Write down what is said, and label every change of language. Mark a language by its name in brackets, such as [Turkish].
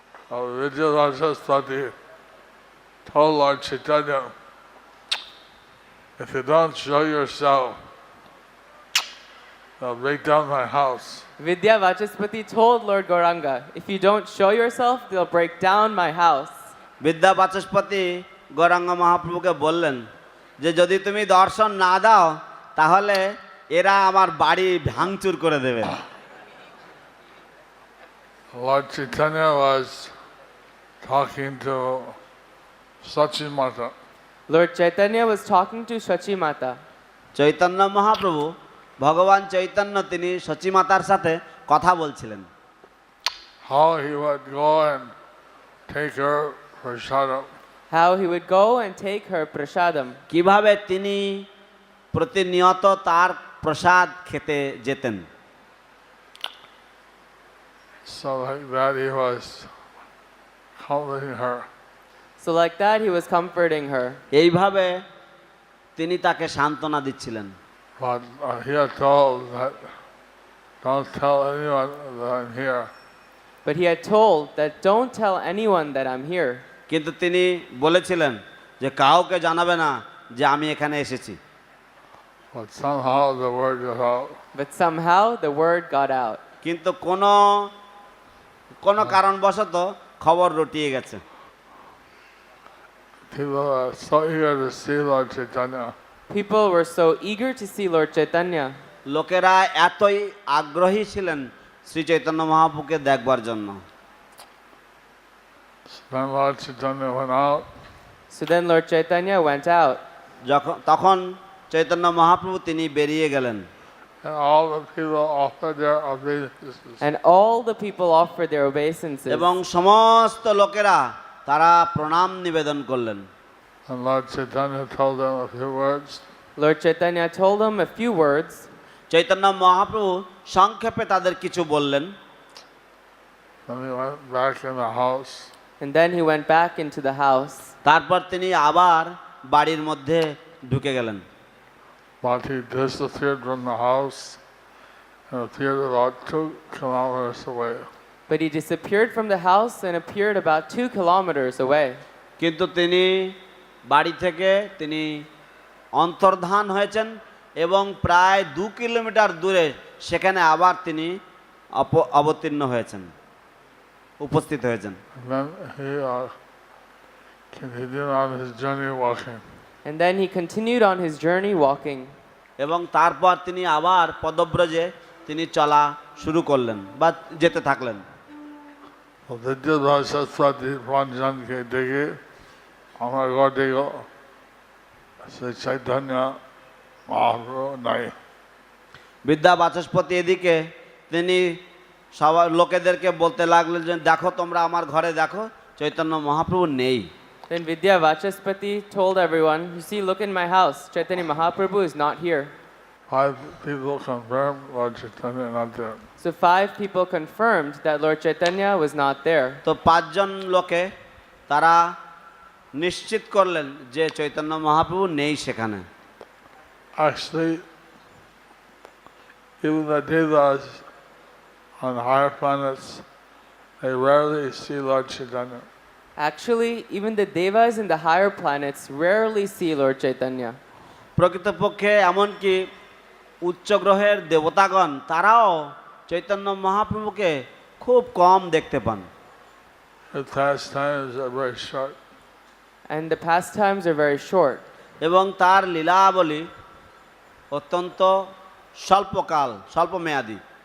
[English] Vidyavachaspati told Lord Chaitanya, if you don't show yourself, they'll break down my house. Vidyavachaspati told Lord Gauranga, if you don't show yourself, they'll break down my house. [Bangla] বিদ্যা বাচস্পতি গৌরাঙ্গ মহাপ্রভুকে বললেন যে যদি তুমি দর্শন না দাও তাহলে এরা আমার বাড়ি ভাঙচুর করে দেবে। [English] Lord Chaitanya was talking to Sachimata. Lord Chaitanya was talking to Shachimata. [Bangla] Chaitanya Mahaprabhu ভগবান চৈতন্য তিনি সচিমাতার সাথে কথা বলছিলেন। [English] How he would go and take her prasadam. How he would go and take her prasadam. [Bangla] কিভাবে তিনি প্রতিনিয়ত তার প্রসাদ খেতে যেতেন। [English] So like that he was comforting her. So like that he was comforting her. [Bangla] এইভাবে তিনি তাকে সান্ত্বনা দিচ্ছিলেন। [English] But he had told that don't tell anyone that I'm here. But he had told that don't tell anyone that I'm here. [Bangla] কিন্তু তিনি বলেছিলেন যে কাউকে জানাবে না যে আমি এখানে এসেছি। [English] But somehow the word got out. But somehow the word got out. [Bangla] কিন্তু কোনো কারণবশত খবর রটিয়ে গেছে। [English] People are so eager to see Lord Chaitanya. People were so eager to see Lord Chaitanya. [Bangla] লোকেরা এতই আগ্রহী ছিলেন শ্রী চৈতন্য মহাপ্রভুকে দেখবার জন্য। [English] Then Lord Chaitanya went out. So then Lord Chaitanya went out. [Bangla] তখন চৈতন্য মহাপ্রভু তিনি বেরিয়ে গেলেন। [English] And all the people offered their obeisances. And all the people offered their obeisances. [Bangla] এবং সমস্ত লোকেরা তারা প্রণাম নিবেদন করলেন। [English] And Lord Chaitanya told them a few words. Lord Chaitanya told them a few words. [Bangla] Chaitanya Mahaprabhu সংক্ষেপে তাদের কিছু বললেন। [English] Then he went back in the house. And then he went back into the house. [Bangla] তারপর তিনি আবার বাড়ির মধ্যে ঢুকে গেলেন। [English] But he disappeared from the house and appeared about 2 kilometers away. But he disappeared from the house and appeared about 2 kilometers away. [Bangla] কিন্তু তিনি বাড়ি থেকে তিনি অন্তর্ধান হয়েছেন এবং প্রায় 2 কিলোমিটার দূরে সেখানে আবার তিনি অবতীর্ণ হয়েছেন, উপস্থিত হয়েছেন। [English] And then he continued on his journey walking. And then he continued on his journey walking. [Bangla] এবং তারপর তিনি আবার পদব্রজে তিনি চলা শুরু করলেন বা যেতে থাকলেন। विद्यावाचस्पति रंजन के देखे हमारे घर देखो श्री चैतन्य महाप्रभु नहीं। বিদ্যা বাচস্পতি এদিকে তিনি সবার লোকেদেরকে বলতে লাগলেন যে দেখো তোমরা আমার ঘরে দেখো চৈতন্য মহাপ্রভু নেই। [English] Then Vidya Vachaspati told everyone, you see, look in my house. Chaitanya Mahaprabhu is not here. 5 people confirmed Lord Chaitanya not there. So 5 people confirmed that Lord Chaitanya was not there. [Bangla] তো 5 জন লোকে তারা নিশ্চিত করলেন যে চৈতন্য মহাপ্রভু নেই সেখানে। [English] Actually, even the devas on higher planets, they rarely see Lord Chaitanya. Actually, even the devas in the higher planets rarely see Lord Chaitanya. [Bangla] প্রকৃতপক্ষে এমনকি উচ্চ গ্রহের দেবতাগণ তারাও চৈতন্য মহাপ্রভুকে খুব কম দেখতে পান। [English] His pastimes are very short. And the pastimes are very short. [Bangla] এবং তার লীলাবলী অত্যন্ত স্বল্পকাল, স্বল্পমেয়াদী।